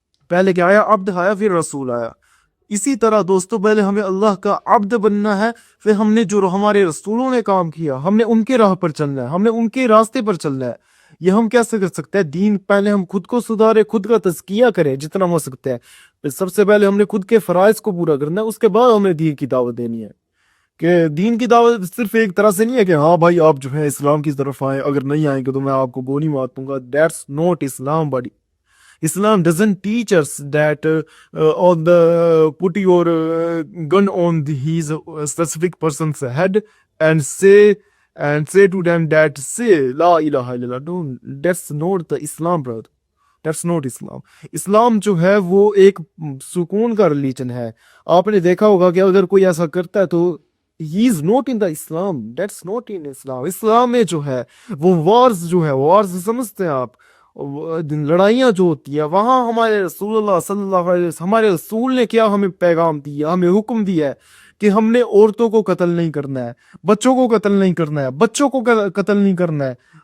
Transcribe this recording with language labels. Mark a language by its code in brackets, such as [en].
[ur] پہلے کیا آیا؟ عبد آیا، پھر رسول آیا۔ اسی طرح دوستو پہلے ہمیں اللہ کا عبد بننا ہے، پھر ہم نے جو ہمارے رسولوں نے کام کیا، ہم نے ان کے راہ پر چلنا ہے، ہم نے ان کے راستے پر چلنا ہے۔ یہ ہم کیسے کر سکتے ہیں؟ دین، پہلے ہم خود کو سدھارے، خود کا تزکیہ کریں جتنا ہو سکتا ہے، پھر سب سے پہلے ہم نے خود کے فرائض کو پورا کرنا ہے، اس کے بعد ہم نے دین کی دعوت دینی ہے۔ کہ دین کی دعوت صرف ایک طرح سے نہیں ہے کہ ہاں بھائی آپ جو ہے اسلام کی طرف آئیں، اگر نہیں آئیں گے تو میں آپ کو گولی مار دوں گا، [en] That's not Islam بڑی۔ Islam doesn't teach us that on the put your gun on his specific person's head and say to them that say La ilaha illallah. No, that's not the Islam, brother. That's not Islam. [ur] اسلام جو ہے وہ ایک سکون کا religion ہے. آپ نے دیکھا ہوگا کہ اگر کوئی ایسا کرتا ہے تو [en] He is not in the Islam. That's not in Islam. [ur] اسلام میں جو ہے وہ وارز جو ہے وارز سمجھتے ہیں آپ, لڑائیاں جو ہوتی ہیں وہاں ہمارے رسول اللہ صلی اللہ علیہ وسلم ہمارے رسول نے کیا ہمیں پیغام دیا, ہمیں حکم دیا ہے کہ ہم نے عورتوں کو قتل نہیں کرنا ہے, بچوں کو قتل نہیں کرنا ہے, بچوں کو قتل نہیں کرنا ہے,